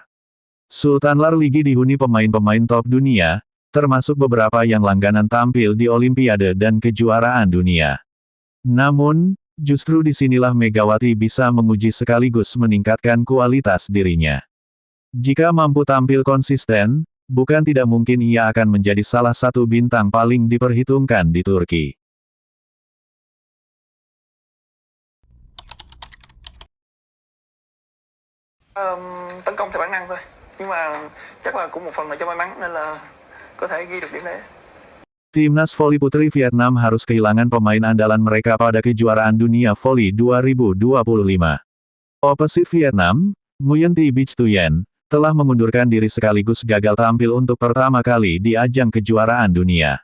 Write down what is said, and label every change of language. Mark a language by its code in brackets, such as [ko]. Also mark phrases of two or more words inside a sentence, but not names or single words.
[id] Sultan Lar Ligi dihuni pemain-pemain top dunia, termasuk beberapa yang langganan tampil di Olimpiade dan kejuaraan dunia. Namun, justru disinilah Megawati bisa menguji sekaligus meningkatkan kualitas dirinya. Jika mampu tampil konsisten, bukan tidak mungkin ia akan menjadi salah satu bintang paling diperhitungkan di Turki. [vi] Tấn công theo bản năng thôi, nhưng mà chắc là cũng một phần là cho may mắn nên là có thể ghi được điểm đấy. [id] Timnas voli putri Vietnam harus kehilangan pemain andalan mereka pada kejuaraan dunia voli 2025. Opposite Vietnam, Nguyen Thi Bich Thuyen, telah mengundurkan diri sekaligus gagal tampil untuk pertama kali di ajang kejuaraan dunia.